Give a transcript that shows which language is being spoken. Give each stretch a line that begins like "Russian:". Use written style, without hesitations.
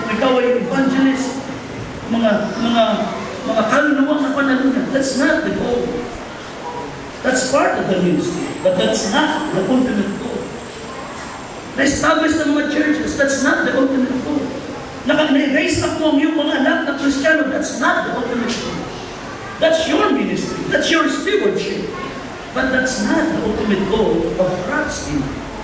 Filipino: Ikaw ay evangelist, mga kaluluwang na panalunan.
English: That's not the goal. That's part of the ministry, but that's not the ultimate goal.
Filipino: Na-establish ng mga churches,
English: that's not the ultimate goal.
Filipino: Na-raise up mo ang iyong mga anak na Kristiyano,
English: that's not the ultimate goal. That's your ministry, that's your stewardship. But that's not the ultimate goal of God's kingdom.